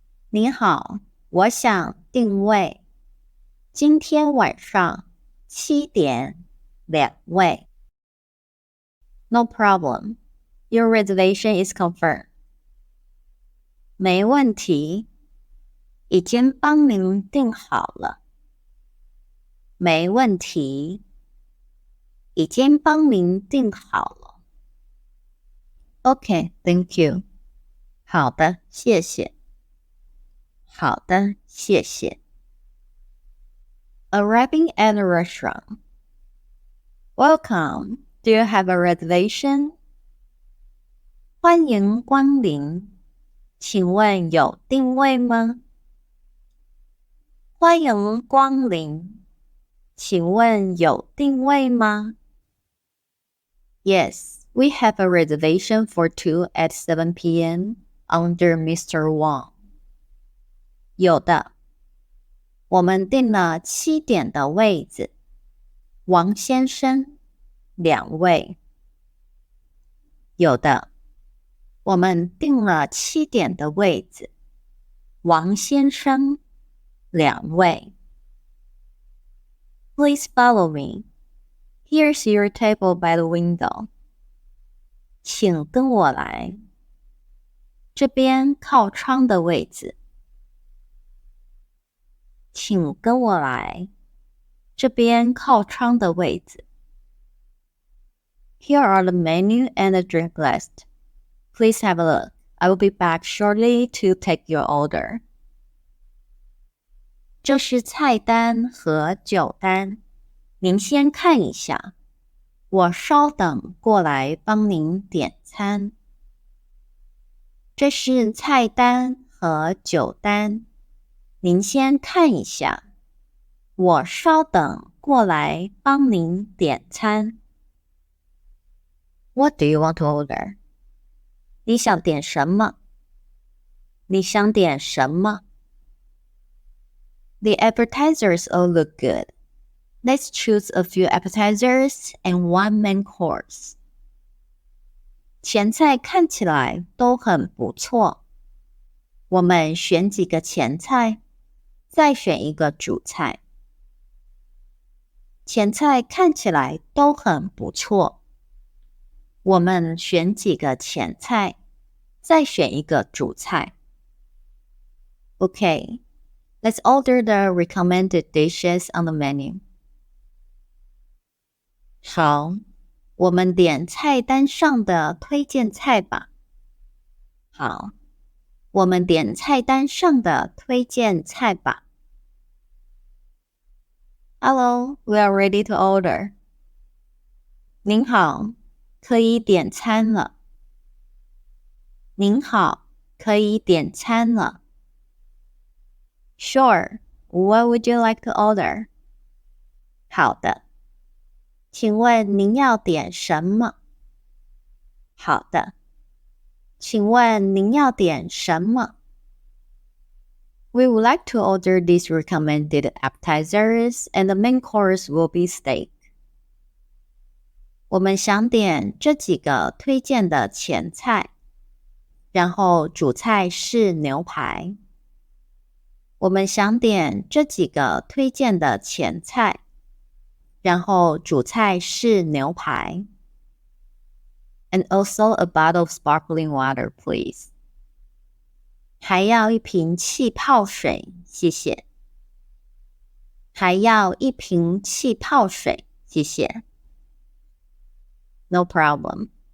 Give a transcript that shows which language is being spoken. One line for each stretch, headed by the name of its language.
Chinese: 你好，我想定位。今天晚上7点，2位。
English: No problem. Your reservation is confirmed.
Chinese: 没问题，已经帮您订好了。没问题，已经帮您订好了。
English: Okay, thank you.
Chinese: 好的，谢谢。好的，谢谢。
English: Arriving at a restaurant. Welcome. Do you have a reservation?
Chinese: 欢迎光临。请问有定位吗？欢迎光临，请问有定位吗？
English: Yes, we have a reservation for 2 at 7 p.m. under Mr. Wang.
Chinese: 有的，我们订了7点的位子。王先生，2位。有的，我们订了7点的位子。王先生，2位。
English: Please follow me. Here's your table by the window.
Chinese: 请跟我来。这边靠窗的位子。请跟我来。这边靠窗的位子。
English: Here are the menu and the drink list. Please have a look. I will be back shortly to take your order.
Chinese: 这是菜单和酒单，您先看一下，我稍等过来帮您点餐。这是菜单和酒单，您先看一下，我稍等过来帮您点餐。
English: What do you want to order?
Chinese: 你想点什么？你想点什么？
English: The appetizers all look good. Let's choose a few appetizers and one main course.
Chinese: 前菜看起来都很不错，我们选几个前菜，再选一个主菜。前菜看起来都很不错，我们选几个前菜，再选一个主菜。
English: Okay, let's order the recommended dishes on the menu.
Chinese: 好，我们点菜单上的推荐菜吧。好，我们点菜单上的推荐菜吧。
English: Hello, we are ready to order.
Chinese: 您好，可以点餐了。您好，可以点餐了。
English: Sure, what would you like to order?
Chinese: 好的，请问您要点什么？好的，请问您要点什么？
English: We would like to order these recommended appetizers and the main course will be steak.
Chinese: 我们想点这几个推荐的前菜，然后主菜是牛排。我们想点这几个推荐的前菜，然后主菜是牛排。
English: And also a bottle of sparkling water, please.
Chinese: 还要一瓶气泡水，谢谢。还要一瓶气泡水，谢谢。
English: No problem.